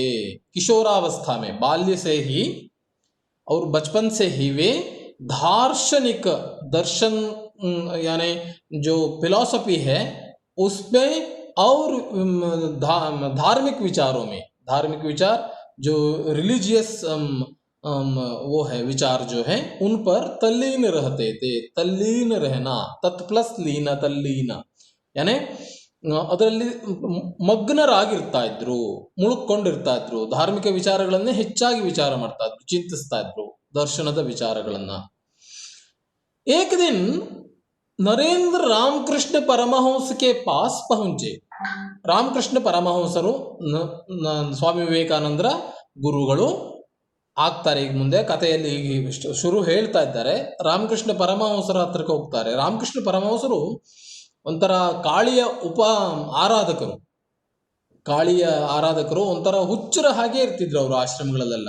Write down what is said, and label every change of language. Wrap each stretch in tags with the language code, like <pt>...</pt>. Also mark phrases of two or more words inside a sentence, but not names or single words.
<hi>किशोरावस्था में, बाल्य से ही और बचपन से ही वे दार्शनिक दर्शन यानी जो फिलॉसफी है उसमें और धार्मिक विचारों में, धार्मिक विचार जो रिलीजियस वो है विचार जो है उन पर तल्लीन रहते थे। तल्लीन रहना, तत्प्लस लीन, तल्लीन यानी</hi> <kn>ಅದರಲ್ಲಿ ಮಗ್ನರಾಗಿರ್ತಾ ಇದ್ರು, ಮುಳುಕೊಂಡಿರ್ತಾ ಇದ್ರು। ಧಾರ್ಮಿಕ ವಿಚಾರಗಳನ್ನೇ ಹೆಚ್ಚಾಗಿ ವಿಚಾರ ಮಾಡ್ತಾ ಇದ್ರು, ಚಿಂತಿಸ್ತಾ ಇದ್ರು ದರ್ಶನದ ವಿಚಾರಗಳನ್ನ।</kn> <hi>एक दिन नरेंद्र रामकृष्ण परमहंस के पास पहुंचे।</hi> <kn>रामकृष्ण परमहंसರು ಸ್ವಾಮಿ ವಿವೇಕಾನಂದರ ಗುರುಗಳು ಆಗ್ತಾರೆ। ಈಗ ಮುಂದೆ ಕಥೆಯಲ್ಲಿ ಶುರು ಹೇಳ್ತಾ ಇದ್ದಾರೆ। ರಾಮಕೃಷ್ಣ ಪರಮಹಂಸರ ಹತ್ರಕ್ಕೆ ಹೋಗ್ತಾರೆ। ರಾಮಕೃಷ್ಣ ಪರಮಹಂಸರು ಒಂಥರ ಕಾಳಿಯ ಆರಾಧಕರು, ಒಂಥರ ಹುಚ್ಚರ ಹಾಗೆ ಇರ್ತಿದ್ರು ಅವರು ಆಶ್ರಮಗಳಲ್ಲೆಲ್ಲ।</kn>